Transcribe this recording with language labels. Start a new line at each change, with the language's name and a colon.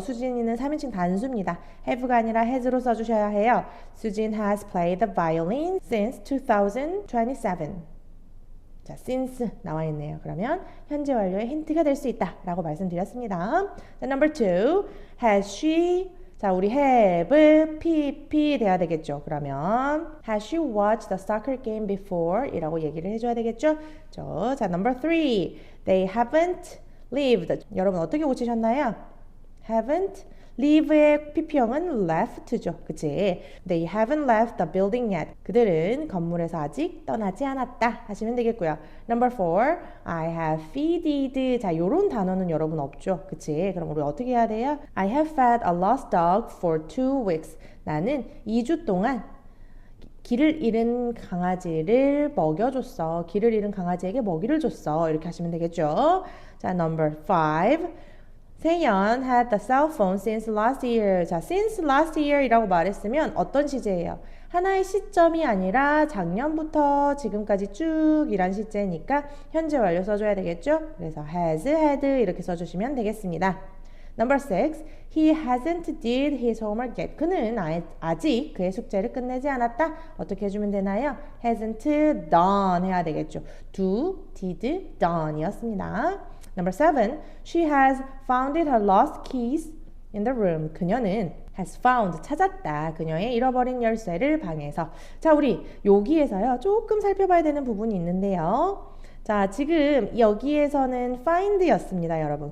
Korean: 수진이는 3인칭 단수입니다. have가 아니라 has로 써주셔야 해요.
English: 수진 has played the violin since 2027.
Korean: 자, since 나와 있네요. 그러면 현재 완료의 힌트가 될 수 있다 라고 말씀드렸습니다. 자,
English: number 2. Has she.
Korean: 자, 우리 have, pp 돼야 되겠죠. 그러면
English: Has she watched the soccer game before?
Korean: 이라고 얘기를 해줘야 되겠죠. 자,
English: number 3. They haven't lived.
Korean: 여러분 어떻게 고치셨나요? haven't. live의 pp형은 left죠. 그치?
English: They haven't left the building yet.
Korean: 그들은 건물에서 아직 떠나지 않았다 하시면 되겠고요.
English: Number 4. I have feeded.
Korean: 자, 요런 단어는 여러분 없죠. 그치? 그럼 우리 어떻게 해야 돼요?
English: I have fed a lost dog for 2 weeks.
Korean: 나는 2주 동안 길을 잃은 강아지를 먹여줬어. 길을 잃은 강아지에게 먹이를 줬어. 이렇게 하시면 되겠죠. 자,
English: number 5. 세연 had the cell phone since last year.
Korean: 자,
English: since last year
Korean: 이라고 말했으면 어떤 시제예요? 하나의 시점이 아니라 작년부터 지금까지 쭉 이란 시제니까 현재 완료 써줘야 되겠죠? 그래서 has, had 이렇게 써주시면 되겠습니다.
English: Number 6. He hasn't did his homework yet.
Korean: 그는 아직 그의 숙제를 끝내지 않았다. 어떻게 해주면 되나요? hasn't done 해야 되겠죠. do, did, done 이었습니다.
English: Number 7. She has founded her lost keys in the room.
Korean: 그녀는 has found, 찾았다. 그녀의 잃어버린 열쇠를 방에서. 자, 우리 여기에서요. 조금 살펴봐야 되는 부분이 있는데요. 자, 지금 여기에서는 find였습니다, 여러분.